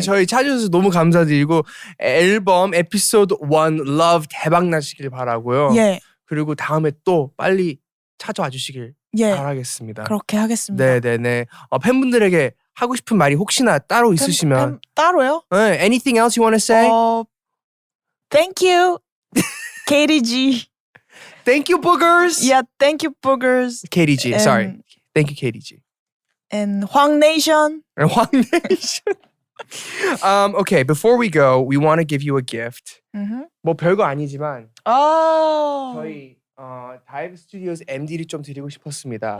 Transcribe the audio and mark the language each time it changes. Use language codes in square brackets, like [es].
[ko] 저희 찾아주셔서 너무 감사드리고 앨범 에피소드 1 Love 대박 나시길 바라고요. 예, 그리고 다음에 또 빨리 찾아와 주시길 예. 바라겠습니다. 그렇게 하겠습니다. 네네네. 팬분들에게 하고 싶은 말이 혹시나 따로 있으시면 따로요? 네, [en] anything else you want to say? Thank you, KDG. Thank you, boogers. Yeah, thank you, boogers. KDG. Sorry. Thank you, KDG. And Hwang Nation. And Hwang Nation. Okay, before we go, we want to give you a gift. [ko] 뭐 별거 아니지만 저희 다이브 스튜디오스 MD를 좀 드리고 싶었습니다.